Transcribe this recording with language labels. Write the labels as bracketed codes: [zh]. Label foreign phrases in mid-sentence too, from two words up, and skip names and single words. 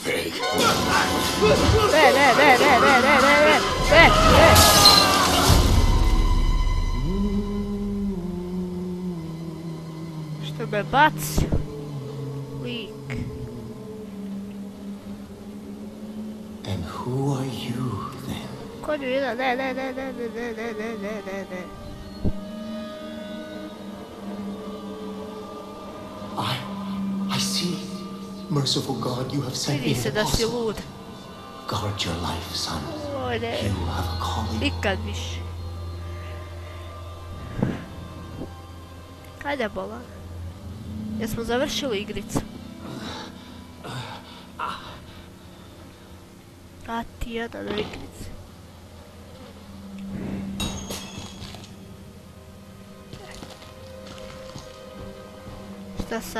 [sr] Ne. Što me baci? Lik. [en] And who are you then? [sr] Konju jedan, ne. [en] I see. Merciful God, you have sent me [sr] Vidi se [en] an [sr] da si [en] apostle. [sr] lud. [en] Guard your life, son. [sr] Oj, ne. [en] You have a calling. [sr] Nikad više. Hajde, bola. Jesmo završili igricu? A ti jedan u igrici. Šta sad?